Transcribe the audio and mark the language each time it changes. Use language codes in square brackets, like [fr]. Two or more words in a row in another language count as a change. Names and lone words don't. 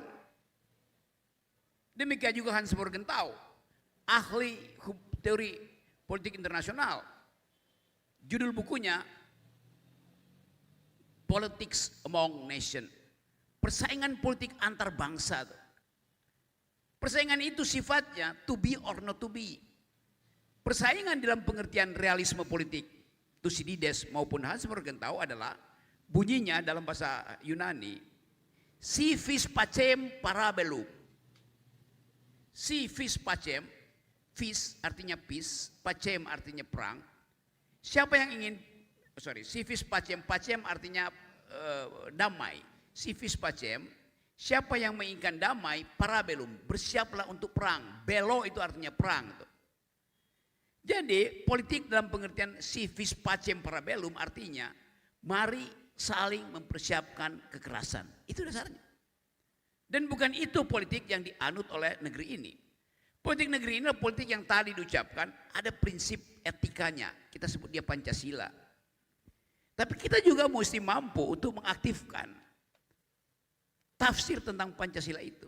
[id] Demikian juga Hans Morgenthau, ahli teori politik internasional. Judul bukunya Politics Among Nations. Persaingan politik antar bangsa. Persaingan itu sifatnya [en] to be or not to be. [id] Persaingan dalam pengertian realisme politik Thucydides maupun Hans Morgenthau adalah bunyinya dalam bahasa Yunani [la] si vis pacem parabellum. Si vis pacem, [id] vis artinya peace, pacem artinya perang. Siapa yang ingin [la] si vis pacem, [id] pacem artinya damai. [la] Si vis pacem, [id] siapa yang menginginkan damai, parabellum, bersiaplah untuk perang. Bello itu artinya perang. Jadi politik dalam pengertian [la] si vis pacem parabellum [id] artinya mari saling mempersiapkan kekerasan. Itu dasarnya. Dan bukan itu politik yang dianut oleh negeri ini. Politik negeri ini adalah politik yang tadi diucapkan ada prinsip etikanya. Kita sebut dia Pancasila. Tapi kita juga mesti mampu untuk mengaktifkan tafsir tentang Pancasila itu.